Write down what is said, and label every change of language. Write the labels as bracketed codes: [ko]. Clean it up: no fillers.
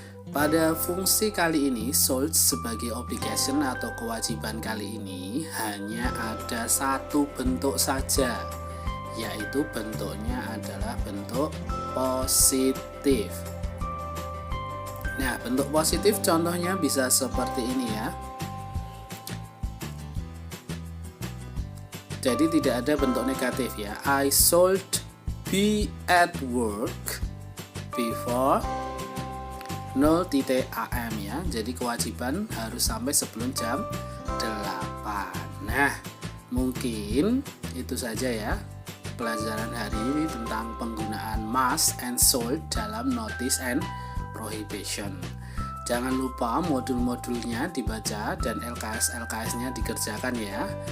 [id] Pada fungsi kali ini, should sebagai obligation atau kewajiban kali ini hanya ada satu bentuk saja, yaitu bentuknya adalah bentuk positif. Nah, bentuk positif contohnya bisa seperti ini ya. Jadi tidak ada bentuk negatif ya. [en] I should be at work before 0.am ya. [id] Jadi kewajiban harus sampai sebelum jam 8. Nah, mungkin itu saja ya pelajaran hari ini tentang penggunaan must and should dalam notice and prohibition. Jangan lupa modul-modulnya dibaca dan LKS-LKS-nya dikerjakan ya.